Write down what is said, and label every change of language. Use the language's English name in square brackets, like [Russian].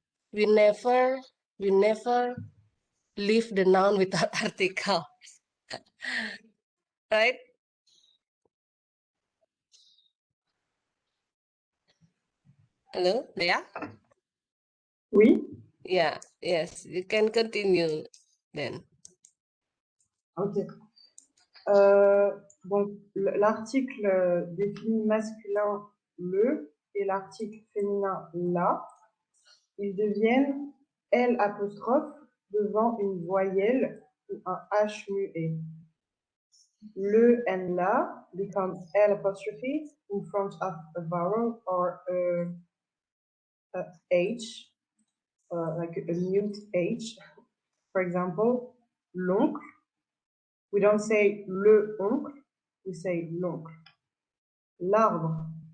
[English] We never leave the noun without article, right? Hello, Dea? [French] Oui. [English] Yeah, yes, you can continue then. Ok. [French] Donc, l'article définit masculin le et l'article féminin la. Ils deviennent L apostrophe devant une voyelle ou un H muet. [English] Le and la become L apostrophe in front of a vowel or a H, like a mute H. For example, l'oncle. We don't say le oncle, we say l'oncle. L'arbre.